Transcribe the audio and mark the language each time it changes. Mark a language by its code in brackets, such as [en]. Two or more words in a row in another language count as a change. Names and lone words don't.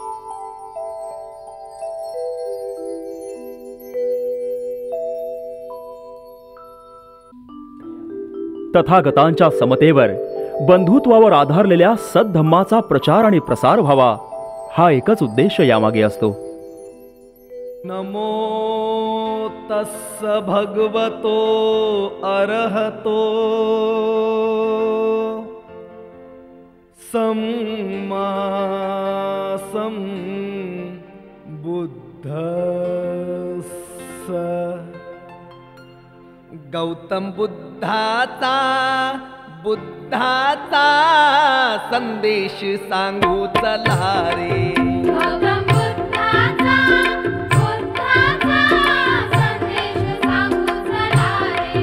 [mr] तथागतांच्या समतेवर, बंधुत्वावर आधारलेल्या सद्धम्माचा प्रचार आणि प्रसार व्हावा, हा एकच उद्देश यामागे असतो। [pi] नमो तस्स भगवतो अरहतो सम्मा संबुद्धस्स। [mr] गौतम बुद्धाचा संदेश सांगू चला रे। गौतम बुद्धाचा संदेश सांगू चला रे।